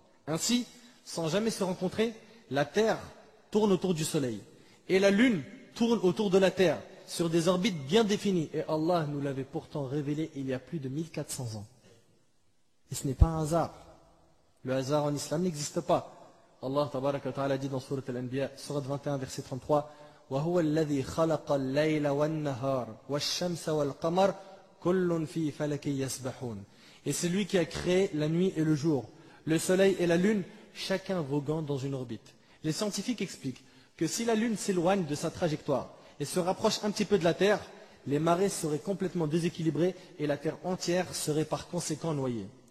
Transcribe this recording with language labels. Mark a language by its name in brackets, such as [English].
[French] Ainsi, sans jamais se rencontrer, la Terre tourne autour du Soleil et la Lune tourne autour de la Terre sur des orbites bien définies. Et Allah nous l'avait pourtant révélé il y a plus de 1400 ans. Et ce n'est pas un hasard. Le hasard en islam n'existe pas. [Arabic] Allah tabaraka wa ta'ala [French] dit dans Surat Al-Anbiya, Surat 21, verset 33, [Arabic] وَهُوَ الَّذِي خَلَقَ اللَّيْلَ وَالنَّهَارَ وَالشَّمْسَ وَالْقَمَرَ كُلٌّ فِي فَلَكٍ يَسْبَحُونَ. [French] Et c'est lui qui a créé la nuit et le jour, le soleil et la lune, chacun voguant dans une orbite. Les scientifiques expliquent que si la lune s'éloigne de sa trajectoire et se rapproche un petit peu de la Terre, les marées seraient complètement déséquilibrées et la Terre entière serait par conséquent noyée.